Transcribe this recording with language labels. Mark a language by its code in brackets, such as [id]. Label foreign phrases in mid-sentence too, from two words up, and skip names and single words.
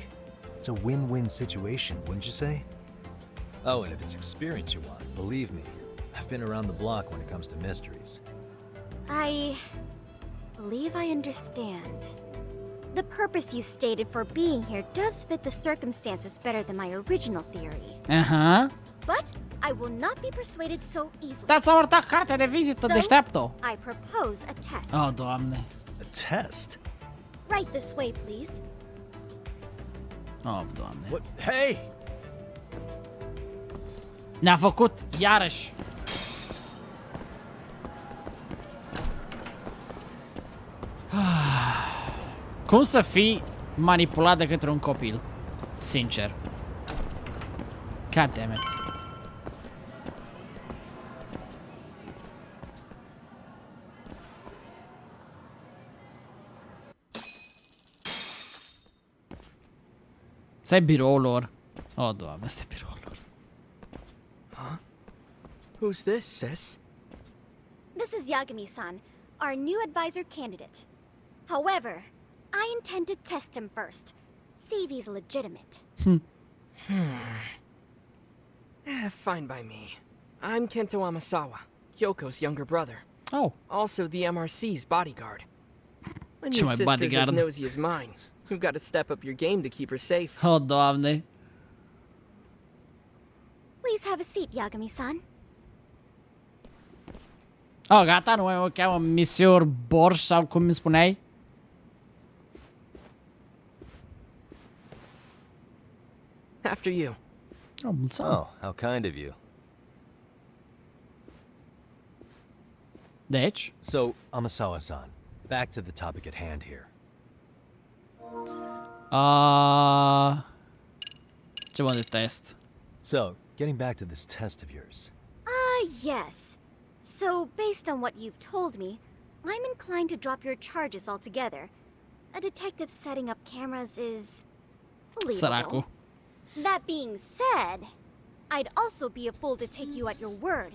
[en] It's a win-win situation, wouldn't you say? Oh, and if it's experience you want, believe me, I've been around the block when it comes to mysteries. I believe I understand. The purpose you stated for being here does fit the circumstances better than my original theory. Aha. But I will not be persuaded so easily. [ro] Da, ți-a urtat cartea de vizită, deșteaptă-o. [en] I propose a test. [ro] Oh, Doamne. [en] A test? Right this way, please. [ro] Oh, Doamne. [en] What? Hey! [ro] Ne-a făcut, iarăși. Cum să fii manipulat de către un copil? Sincer. [en] God damn it. [ro] Stai biroul lor. Oh, Doamne, este biroul lor. [en] Who's this, sis? This is Yagami-san, our new advisor candidate. However, I intend to test him first. See if he's legitimate. Fine by me. I'm Kento Amasawa, Kyoko's younger brother. Oh. Also the MRC's bodyguard. When [ro] Ce [en] your [ro] mai [en] sister's as bodyguard? nosy as mine, you've got to step up your game to keep her safe. [ro] Oh, Doamne. [en] Please have a seat, Yagami-san. [ro] Oh, gata, nu mai o cheamă Monsieur Borș sau cum îmi spuneai? [en] After you. [ro] Oh, mulțumesc. [en] Oh, how kind of you. [ro] Deci? [en] So, Amasawa-san, back to the topic at hand here. [ro] Ce mă de test? [en] So, getting back to this test of yours. Yes. So, based on what you've told me, I'm inclined to drop your charges altogether. A detective setting up cameras is believable. [ro] Săracu. [en] That being said, I'd also be a fool to take you at your word.